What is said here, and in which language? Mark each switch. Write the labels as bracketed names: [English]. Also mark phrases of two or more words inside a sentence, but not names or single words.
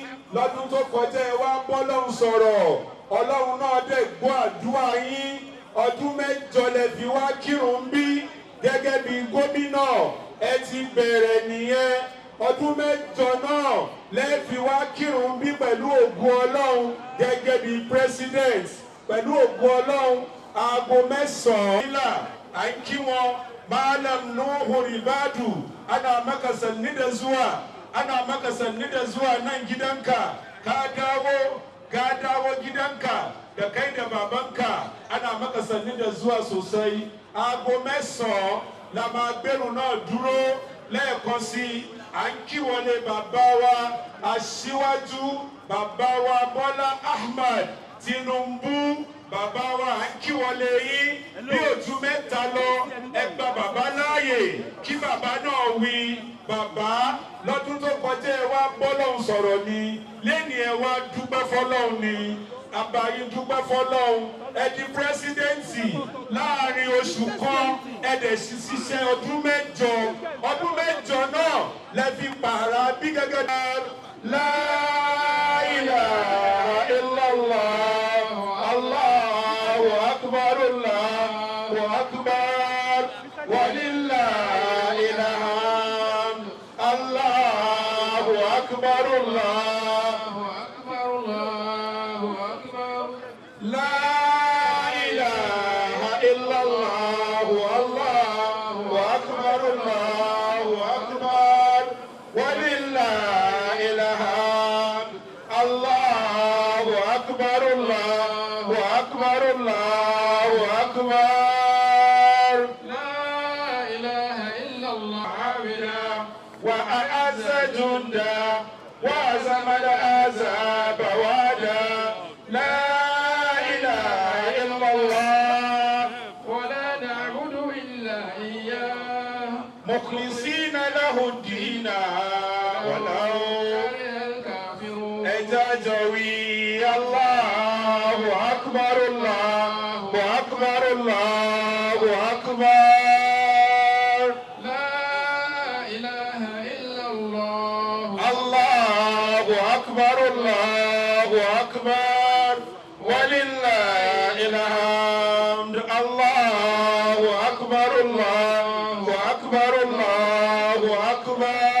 [Yoruba] lọ́dún tó kọjá ẹ wá bọ́lọ́hún sọ̀rọ̀ ọlọ́run náà dẹ̀ gbọ́ àdúrà yín ọdún mẹ́jọ lẹ fi wá kírun bí gẹ́gẹ́ bí gómìnà ẹ ti bẹ̀rẹ̀ nìyẹn ọdún mẹ́jọ náà lẹ fi wá kírun bí pẹ̀lú ògùn ọlọ́run gẹ́gẹ́ bí president pẹ̀lú ògùn ọlọ́run aago mẹ́sàn-án nílà à ń kí wọn. [Hausa] Malam Nuhu Ribadu ana maka sanni da zuwa nan gidanka ka dawo gidanka da kai da babanka ana maka sanni da zuwa sosai aago [Yoruba] mẹ́sàn-án la máa gbẹ̀rù náà dúró lẹ́ẹ̀kan sí à ń kí wọlé bàbá wa aṣíwájú bàbá wa Bọ́lá Ahmed Tinubu bàbá wa à ń kí wọlé yín bí ojú mẹ́ta lọ ẹ gba bàbá láàyè kí bàbá náà wí bàbá lọ́dún tó kọjá ẹ wá bọ́lọ́hún sọ̀rọ̀ ni lẹ́ni ẹ wá dúpẹ́ fọlọ́hún ni àbáyé dúpẹ́ fọlọ́hún ẹ di pírẹsidẹ́ǹtì láàrin oṣù kan ẹ dẹ̀ ṣiṣẹ́ ọdún mẹ́jọ náà lẹ fi pààrà bí gẹ́gẹ́ la [Arabic] إله إلا الله الله أكبر الله أكبر ولله الحمد الله أكبر الله أكبر الله أكبر لا إله إلا الله الله أكبر الله أكبر ولله الحمد الله أكبر الله أكبر الله أكبر لا إله إلا الله عابدا وأعز جنده و زملا عذابا وحده لا إله إلا الله ولا نعبد إلا إياه مخلصين له الدين ولو كره الكافرون ejajawi الله أكبر الله أكبر الله أكبر لا إله إلا الله الله أكبر الله أكبر ولله الحمد الله أكبر الله أكبر الله أكبر